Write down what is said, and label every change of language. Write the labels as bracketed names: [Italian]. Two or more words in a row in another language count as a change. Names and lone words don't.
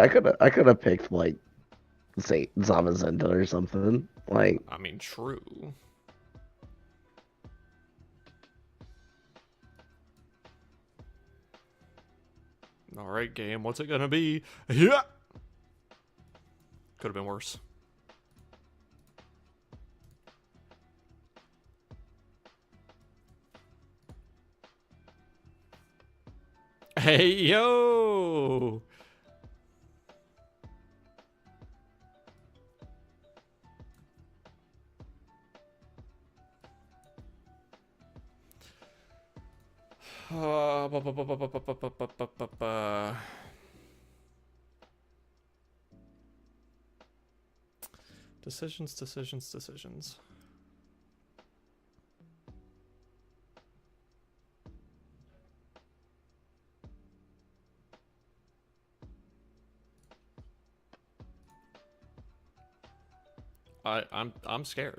[English] I could have picked like, say Zamazenta or something. Like, I mean, true. Alright, game, what's it gonna be? Yeah! Could have been worse. Hey, yo! Ba- ba- ba- ba- ba- ba- ba- ba- ba- ba- ba- ba. Decisions, decisions, decisions. I'm scared.